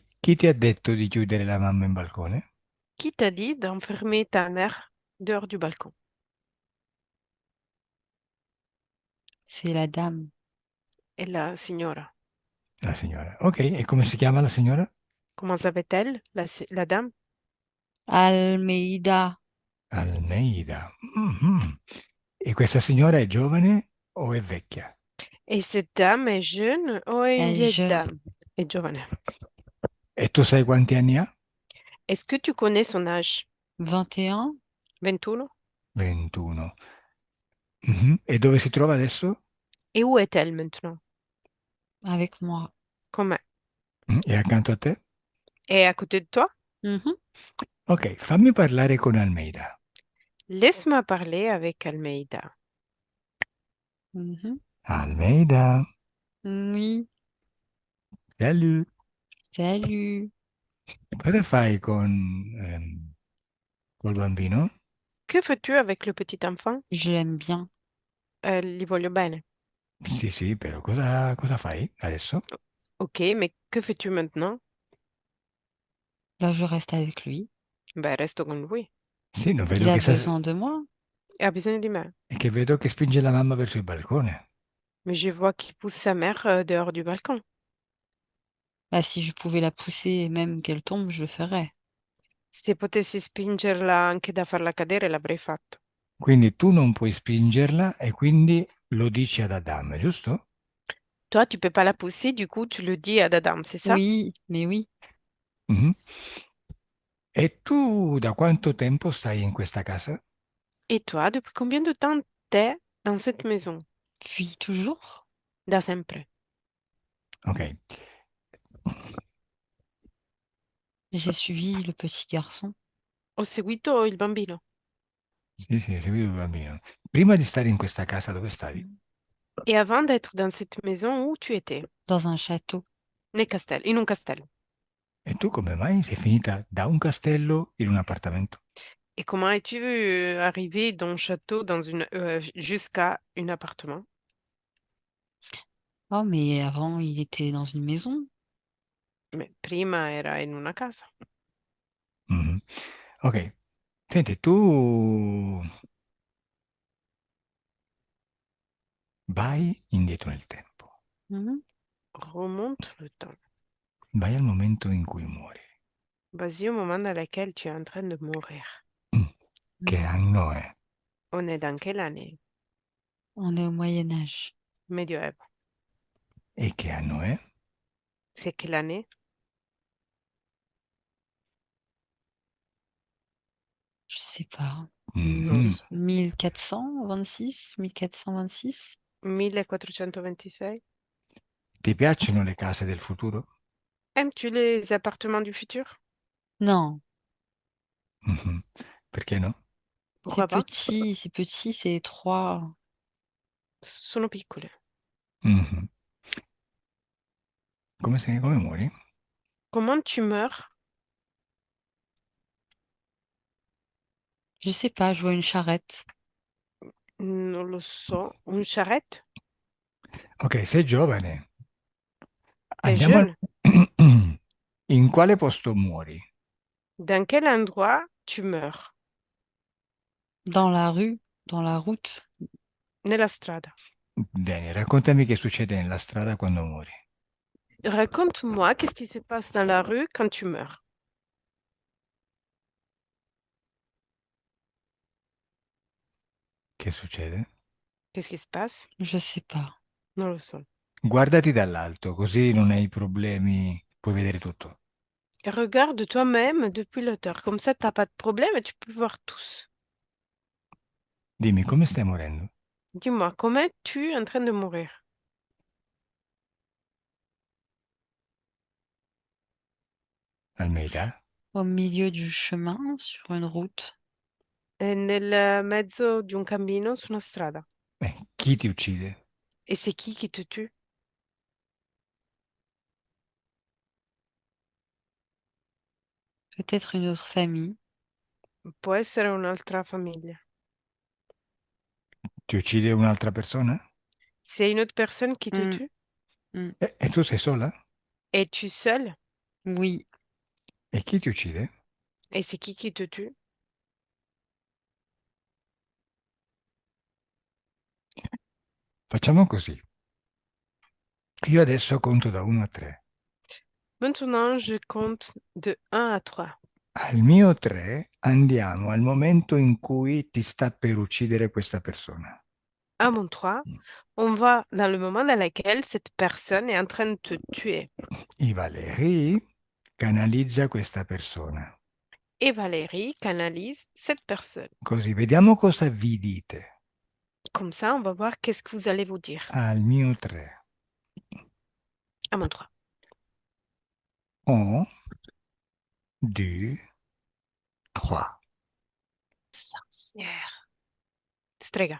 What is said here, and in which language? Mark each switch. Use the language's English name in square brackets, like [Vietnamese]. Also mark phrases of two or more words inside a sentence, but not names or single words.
[Italian] Chi ti ha detto di chiudere la mamma in balcone? [French] Qui t'a dit d'enfermer ta mère dehors du balcon? C'est la dame. Et la signora. La signora. Ok, e come si chiama la signora? Comment s'appelle-t-elle, la dame? Almeida. Almeida. Mhm. [Italian] E questa signora è giovane o è vecchia? [French] Et cette dame est jeune ou est une Elle est vieille jeune. dame? Est giovane. [Italian] E tu sai quanti anni ha? [French] Est-ce que tu connais son âge? 21. 21? 21. [Italian] Mhm. E dove si trova adesso? [French] Et où est-elle maintenant? Avec moi. Comment? [Italian] È accanto a te? [French] Et à côté de toi? Mhm. [Italian] Ok, fammi parlare con Almeida. [French] Laisse-moi parler avec Almeida. Mhm. Almeida, Oui. salut. Salut. [Italian] Cosa fai con col bambino? [French] Que fais-tu avec le petit enfant? Je l'aime bien. [Italian] Gli voglio bene. Sì, sì, però cosa fai adesso? [French] Ok, mais que fais-tu maintenant? Là, je reste avec lui. [Italian] Beh, resto con lui. Sì, non [French] Il [Italian] vedo [French] a [Italian] che [French] besoin de moi. [Italian] E ha bisogno di me. è che vedo che spinge la mamma verso il balcone. [French] Mais je vois qu'il pousse sa mère dehors du balcon. Bah, si je pouvais la pousser et même qu'elle tombe, je le ferais. [Italian] Se potessi spingerla anche da farla cadere, l'avrei fatto. Quindi tu non puoi spingerla e quindi lo dici ad Adam, giusto? [French] Toi, tu peux pas la pousser, du coup, tu le dis à Adam, c'est ça? Oui, mais oui. Mhm. [Italian] E tu da quanto tempo stai in questa casa? [French] Et toi, depuis combien de temps t'es dans cette maison? Puis toujours, [Italian] Da sempre. Ok. [French] j'ai suivi le petit garçon [Italian] Ho seguito il bambino. Sì, sì, seguito il bambino. Prima di stare in questa casa, dove stavi? [French] Et avant d'être dans cette maison, où tu étais? dans un château. [Italian] In un castello. E tu come mai sei finita da un castello in un appartamento? [French] Et comment es-tu arrivé dans un château jusqu'à un appartement? Oh, mais avant, il était dans une maison. [Italian] Mais prima era in una casa. Mhm. Ok. Senti, tu vai indietro nel tempo, Mhm. [French] Remonte le temps. [Italian] vai al momento in cui muori. [French] Vas-y au moment dans lequel tu es en train de mourir. [Italian] Che Mm. anno è? [French] On est dans quelle année? On est au Moyen Âge. [Italian] Medioevo. E che anno è? [French] C'est quelle année? Je sais pas. [Italian] Non Mhm. so. 1426, 1426. 1426? Ti piacciono le case del futuro? [French] Aimes-tu les appartements du futur? Non, [Italian] Mhm. Perché no? [French] Pourquoi pas? c'est petit, c'est étroit. [Italian] Sono piccole. Mhm. Come muori? [French] Comment tu meurs? Je sais pas, je vois une charrette. [Italian] Non lo so. [French] Une charrette? [Italian] Ok, sei giovane. [French] T'es [Italian] Andiamo [French] jeune? [Italian] In quale posto muori? [French] Dans quel endroit tu meurs? Dans la rue, dans la route. [Italian] Nella strada. Bene, raccontami che succede nella strada quando muori. [French] Raconte-moi qu'est-ce qui se passe dans la rue quand tu meurs. [Italian] Che succede? [French] Qu'est-ce qui se passe? Je sais pas. [Italian] Non lo so. Guardati dall'alto, così non hai problemi, puoi vedere tutto. [French] Et regarde toi-même depuis l'auteur. Comme ça, t'as pas de problème et tu peux voir tous. [Italian] Dimmi, come stai morendo? [French] Dis-moi, comment es-tu en train de mourir? [Italian] Almeida? [French] Au milieu du chemin, sur une route. [Italian] Nel mezzo di un cammino su una strada. Chi ti uccide? [French] Et c'est qui te tue? Peut-être une autre famille. [Italian] Può essere un'altra famiglia. Ti uccide un'altra persona? [French] C'est une autre personne qui te Mm, tue? mm. [Italian] E tu sei sola? [French] Es-tu seul? Oui, [Italian] E chi ti uccide? [French] Et c'est qui te tue? [Italian] Facciamo così. Io adesso conto da 1 a 3. [French] Maintenant, je compte de 1 à 3. [Italian] Al mio 3 andiamo al momento in cui ti sta per uccidere questa persona. [French] À mon 3, on va dans le moment dans lequel cette personne est en train de te tuer. [Italian] I Valeri canalizza questa persona. [French] Et Valérie canalise cette personne. [Italian] Così vediamo cosa vi dite. [French] Comme ça, on va voir qu'est-ce que vous allez vous dire. [Italian] Al mio 3. [French] À mon 3. 1, 2, 3. Sorcière. Strega.